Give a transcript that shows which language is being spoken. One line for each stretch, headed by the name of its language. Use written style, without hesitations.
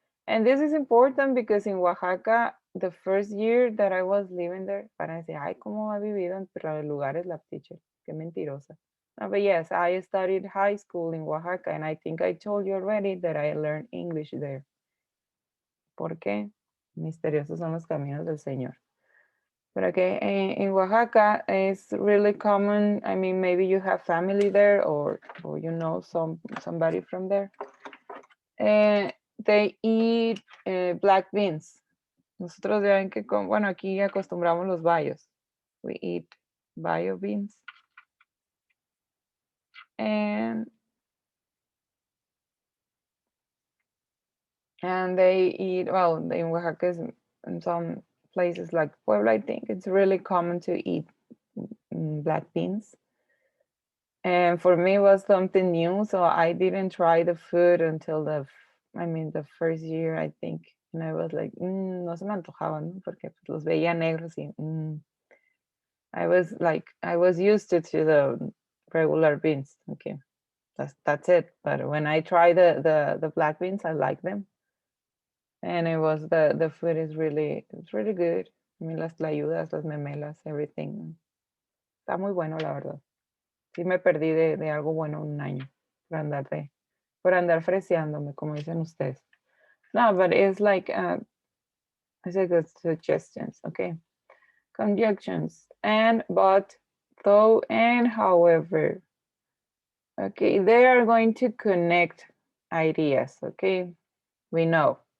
English: And this is important because in Oaxaca, the first year that I was living there,
Spanish: para decir, ay, cómo ha vivido en los lugares la teacher, qué mentirosa.
English: No, but yes, I studied high school in Oaxaca, and I think I told you already that I learned English there.
Spanish: ¿Por qué? Misteriosos son los caminos del Señor.
English: But okay, in Oaxaca, it's really common. I mean, maybe you have family there, or you know somebody from there. They eat black beans.
Spanish: Nosotros ya ven que, bueno, aquí acostumbramos los bayos.
English: We eat bayo beans. And they eat, well, in Oaxaca, in some places like Puebla, I think it's really common to eat black beans. And for me, it was something new, so I didn't try the food until the first year, I think. And I was like,
Spanish: no se me antojaban, ¿no? Porque los veía negros y
English: I was used to the regular beans. Okay, that's it. But when I tried the black beans, I like them. And it was the food is it's really good. I mean, las tlayudas, las memelas, everything.
Spanish: Está muy bueno, la verdad. Sí me perdí de algo bueno un año por andar freseándome, como dicen ustedes.
English: No, but it's like, it's a good suggestions, okay? Conjunctions, and, but, though, and, however. Okay, they are going to connect ideas, okay? We know.